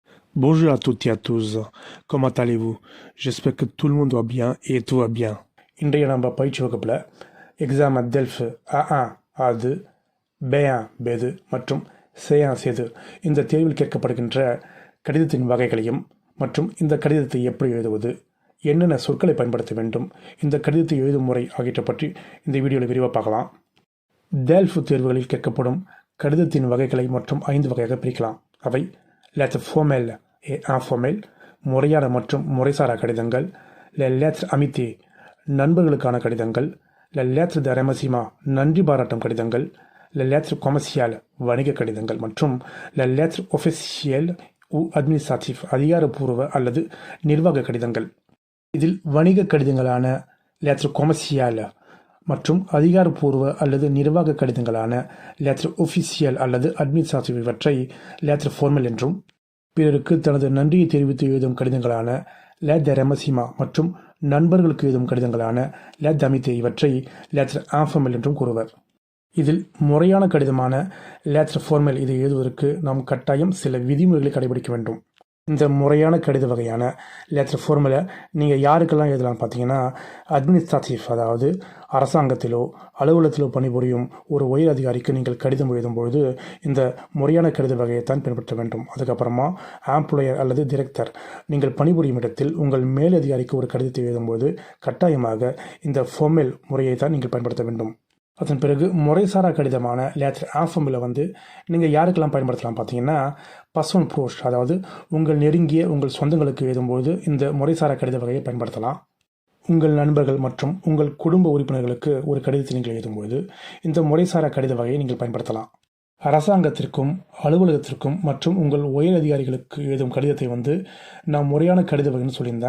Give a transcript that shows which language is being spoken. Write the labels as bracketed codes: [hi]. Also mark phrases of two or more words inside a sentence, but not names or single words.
[fr] Bonjour à toutes et à tous. Comment allez-vous? J'espère que tout le monde va bien et tout va bien. [ta] இன்றைய நம்ம பயிற்சி வகுப்பில் எக்ஸாம் டெல்ஃப் A1 அது B1 பேது மற்றும் C1 சேது இந்த தேர்வில் கேட்கப்படுகின்ற கடிதத்தின் வகைகளையும் மற்றும் இந்த கடிதத்தை எப்படி எழுதுவது, என்னென்ன சொற்களை பயன்படுத்த வேண்டும், இந்த கடிதத்தை எழுதும் முறை ஆகியவற்றை பற்றி இந்த வீடியோவில் விரிவாக பார்க்கலாம். டெல்ஃப் தேர்வுகளில் கேட்கப்படும் கடிதத்தின் வகைகளை மற்றும் 5 வகையாக பிரிக்கலாம். [fr] அவை lettre formelle et informelle, [ta] முறையான மற்றும் முறைசாரா கடிதங்கள், [fr] les lettres amitié, [ta] நண்பர்களுக்கான கடிதங்கள், [fr] les lettres de remerciement, [ta] நன்றி பாராட்டும் கடிதங்கள், [fr] les lettres commerciales, [ta] வணிக கடிதங்கள் மற்றும் [fr] les lettres officielles ou administratives, [ta] அதிகாரப்பூர்வ அல்லது நிர்வாக கடிதங்கள். இதில் வணிக கடிதங்களான [fr] lettre commerciale [ta] மற்றும் அதிகாரப்பூர்வ அல்லது நிர்வாக கடிதங்களான [fr] lettre officielle [ta] அல்லது administrative இவற்றை [fr] lettre formelle [ta] என்றும், பிறருக்கு தனது நன்றியை தெரிவித்து எழுதும் கடிதங்களான [fr] lettre de remerciement [ta] மற்றும் நண்பர்களுக்கு எழுதும் கடிதங்களான [fr] lettre d'amitié [ta] இவற்றை [fr] lettre informelle [ta] என்றும் கூறுவர். இதில் முறையான கடிதமான [fr] lettre formelle [ta] இதை எழுதுவதற்கு நாம் கட்டாயம் சில விதிமுறைகளை கடைபிடிக்க வேண்டும். இந்த முறையான கடித வகையான [fr] lettre formelle [ta] நீங்கள் யாருக்கெல்லாம் எழுதலாம் பார்த்தீங்கன்னா, அட்மினிஸ்ட்ரேட்டிவ், அதாவது அரசாங்கத்திலோ அலுவலகத்திலோ பணிபுரியும் ஒரு உயர் அதிகாரிக்கு நீங்கள் கடிதம் எழுதும்பொழுது இந்த முறையான கடித வகையைத்தான் பின்பற்ற வேண்டும். அதுக்கப்புறமா ஆம்ப்ளாயர் அல்லது டிரெக்டர், நீங்கள் பணிபுரியும் இடத்தில் உங்கள் மேலதிகாரிக்கு ஒரு கடிதத்தை எழுதும்போது கட்டாயமாக இந்த ஃபார்மல் முறையை தான் நீங்கள் பயன்படுத்த வேண்டும். அதன் பிறகு முறைசாரா கடிதமான [fr] lettre informelle [ta] நீங்கள் யாருக்கெல்லாம் பயன்படுத்தலாம் பார்த்தீங்கன்னா, [fr] personnel proche, [ta] அதாவது உங்கள் நெருங்கிய உங்கள் சொந்தங்களுக்கு எழுதும்போது இந்த முறைசாரா கடித வகையை பயன்படுத்தலாம். உங்கள் நண்பர்கள் மற்றும் உங்கள் குடும்ப உறுப்பினர்களுக்கு ஒரு கடிதத்தை நீங்கள் எழுதும்போது இந்த முறைசாரா கடித வகையை நீங்கள் பயன்படுத்தலாம். அரசாங்கத்திற்கும் அலுவலகத்திற்கும் மற்றும் உங்கள் உயர் அதிகாரிகளுக்கு எழுதும் கடிதத்தை நான் முறையான கடித வகைன்னு சொல்லியிருந்தேன்.